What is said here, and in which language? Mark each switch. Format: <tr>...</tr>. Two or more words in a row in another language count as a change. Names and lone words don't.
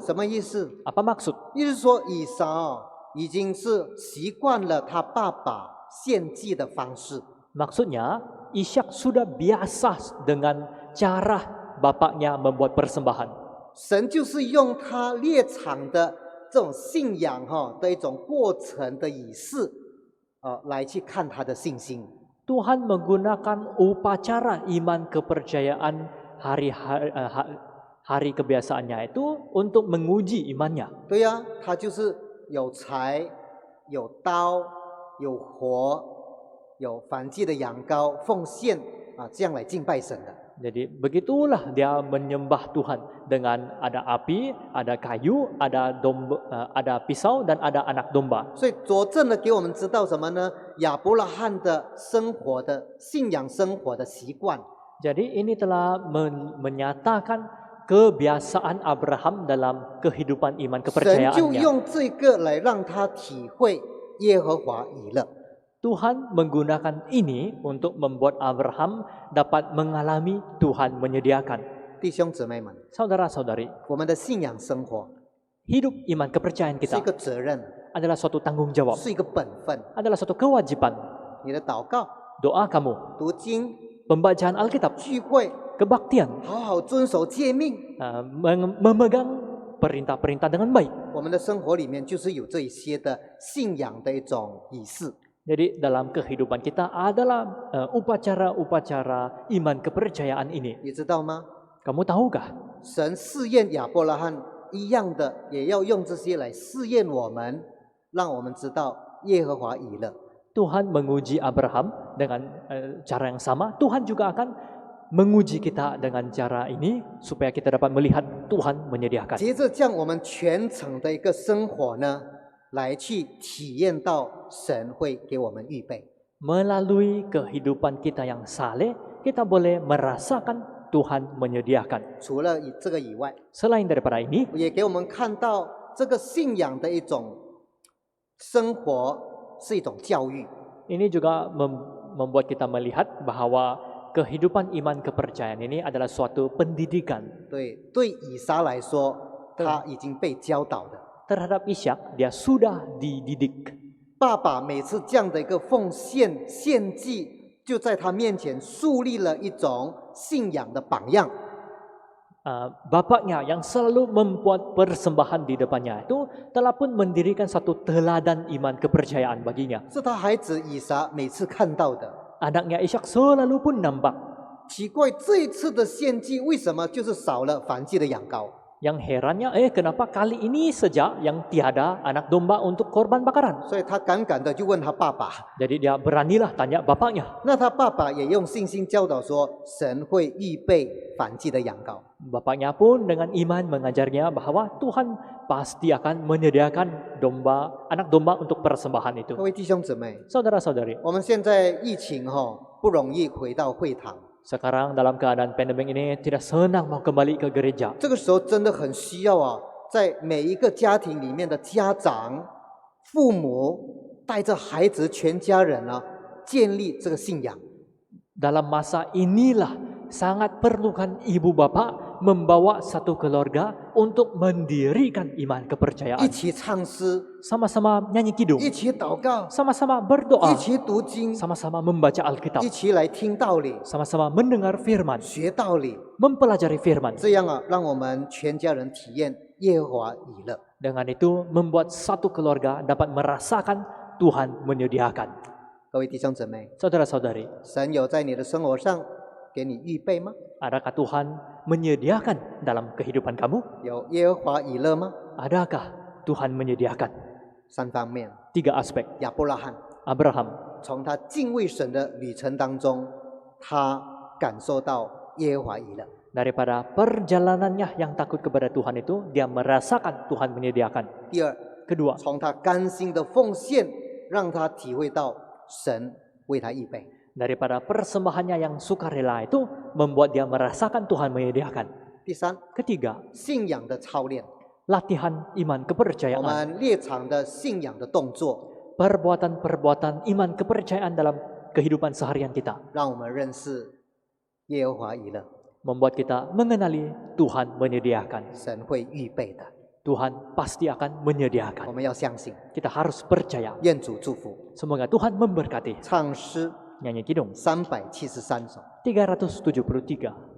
<zh>什么意思？</zh> <ms>Apa maksud?</ms> <zh>意思说以撒已经是习惯了他爸爸献祭的方式，</zh> <ms>Maksudnya, Ishak sudah biasa dengan cara bapaknya membuat persembahan.</ms> <zh>神就是用他猎场的这种信仰的一种过程的仪式，来去看他的信心。</zh> <ms>Tuhan menggunakan upacara iman kepercayaan hari kebiasaannya itu untuk menguji imannya.</ms> <zh>对呀、他就是有柴、有刀、有火、有燔祭的羊羔奉献这样来敬拜神的。</zh> <ms>Jadi begitulah dia menyembah Tuhan dengan ada api, ada kayu, ada pisau dan ada anak domba.</ms> <zh>所以佐证了给我们知道什么呢？亚伯拉罕的生活的信仰生活的习惯，</zh> <ms>Jadi ini telah menyatakan kebiasaan Abraham dalam kehidupan iman</ms> <zh>神就</zh> <ms>kepercayaannya.</ms> <zh>用这个来让他体会耶和华以勒。</zh> <ms>Tuhan menggunakan ini untuk membuat Abraham dapat mengalami Tuhan menyediakan.</ms> <zh>弟兄姊妹们，</zh> <ms>Saudara-saudari,</ms> <zh>我们的信仰生活</zh> <ms>hidup iman kepercayaan</ms> <zh>是</zh> <ms>kita</ms> <zh>一个责任，</zh> <ms>adalah suatu tanggung jawab,</ms> <zh>是一个本分。</zh> <ms>adalah suatu kewajiban.</ms> <zh>你的祷告、</zh> <ms>Doa kamu,</ms> <zh>读经、</zh> <ms>pembacaan Alkitab,</ms> <zh>聚会，</zh> <ms>kebaktian,</ms> <zh>好好遵守诫命，</zh> <ms>memegang perintah-perintah dengan baik.</ms> <zh>我们的生活里面就是有这一些的信仰的一种仪式。</zh> <ms>Jadi dalam kehidupan kita adalah upacara-upacara iman kepercayaan ini.</ms> <zh>你知道吗？</zh> <ms>Kamu tahukah?</ms> <zh>神试验亚伯拉罕一样的，也要用这些来试验我们，让我们知道耶和华以勒。</zh> <ms>Tuhan menguji Abraham dengan cara yang sama. Tuhan juga akan menguji kita dengan cara ini supaya kita dapat melihat Tuhan menyediakan.</ms> <zh>接着这样，我们全程的一个生活呢，来去体验到神会给我们预备。</zh> <ms>Melalui kehidupan kita yang saleh, kita boleh merasakan Tuhan menyediakan.</ms> <zh>除了这个以外，</zh> <ms>Selain daripada ini,</ms> <zh>也给我们看到这个信仰的一种生活是一种教育。</zh> <ms>ini juga membuat kita melihat bahwa kehidupan iman kepercayaan ini adalah suatu pendidikan.</ms> <zh>对以撒来说，他已经被教导的。</zh> <ms>Terhadap Ishak, dia sudah dididik.</ms> <zh>爸爸每次这样的一个奉献献祭，就在他面前树立了一种信仰的榜样。</zh> <ms>Bapaknya yang selalu membuat persembahan di depannya itu telah pun mendirikan satu teladan iman kepercayaan baginya.</ms> <zh>是他孩子以撒每次看到的。</zh> <ms>Anaknya Ishak selalu pun nampak.</ms> <zh>奇怪，这一次的献祭为什么就是少了燔祭的羊羔？</zh> <ms>Yang herannya, kenapa kali ini saja yang tiada anak domba untuk korban bakaran?</ms> <zh>所以他敢敢的就问他爸爸。</zh> <ms>Jadi dia beranilah tanya bapaknya.</ms> <zh>那他爸爸也用信心教导说，神会预备燔祭的羊羔。</zh> <ms>Bapaknya pun dengan iman mengajarnya bahwa Tuhan pasti akan menyediakan anak domba untuk persembahan itu.</ms> <zh>各位弟兄姊妹，</zh> <ms>Saudara-saudari,</ms> <zh>我们现在疫情不容易回到会堂，</zh> <ms>sekarang dalam keadaan pandemi ini tidak senang mau kembali ke gereja.</ms> <zh>这个时候真的很需要在每一个家庭里面的家长、父母带着孩子全家人建立这个信仰。</zh> <ms>Dalam masa inilah sangat perlukan ibu bapak membawa satu keluarga untuk mendirikan iman</ms> <zh>一</zh> <ms>kepercayaan.</ms> <zh>起唱诗，</zh> <ms>Sama-sama nyanyi kidung,</ms> <zh>一起祷告，</zh> <ms>sama-sama berdoa,</ms> <zh>一起读经，</zh> <ms>sama-sama membaca Alkitab,</ms> <zh>一起来听道理、</zh> <ms>sama-sama mendengar firman,</ms> <zh>学道理，</zh> <ms>mempelajari firman.</ms> <zh>这样让我们全家人体验耶和华以乐。</zh> <ms>Dengan itu membuat satu keluarga dapat merasakan Tuhan menyediakan.</ms> <zh>各位弟兄姊妹，</zh> <ms>Saudara-saudari,</ms> <zh>神有在你的生活上给你预备吗？</zh> <ms>adakah Tuhan menyediakan dalam kehidupan kamu?</ms> <zh>有耶和华以乐吗？</zh> <ms>Adakah Tuhan menyediakan?</ms> <zh>三方面，</zh> <ms>Tiga aspek.</ms> <zh>亚伯拉罕</zh> <ms>Abraham</ms> <zh>从他敬畏神的旅程当中，他感受到耶和华以乐。</zh> <ms>daripada perjalanannya yang takut kepada Tuhan itu, dia merasakan Tuhan menyediakan.</ms> <zh>第二，</zh> <ms>Kedua,</ms> <zh>从他甘心的奉献，让他体会到神为他预备。</zh> <ms>daripada persembahannya yang sukarela itu membuat dia merasakan Tuhan menyediakan.</ms> <zh>第三，</zh> <ms>Ketiga,</ms> <zh>信仰的操练，</zh> <ms>latihan iman</ms> <zh>我</zh> <ms>kepercayaan.</ms> <zh>们列场的信仰的动作，</zh> <ms>Perbuatan-perbuatan iman kepercayaan dalam kehidupan seharian kita</ms> <zh>让我们认识耶和华以乐，</zh> <ms>membuat kita mengenali Tuhan menyediakan.</ms> <zh>神会预备的，</zh> <ms>Tuhan pasti akan</ms> <zh>我</zh> <ms>menyediakan.</ms> <zh>们要相信。</zh> <ms>Kita harus percaya.</ms> <zh>愿主祝福。</zh> <ms>Semoga Tuhan memberkati.</ms> <zh>唱诗</zh> <ms>Nyanyi kidung</ms> <zh>373首。</zh> <ms>373.</ms>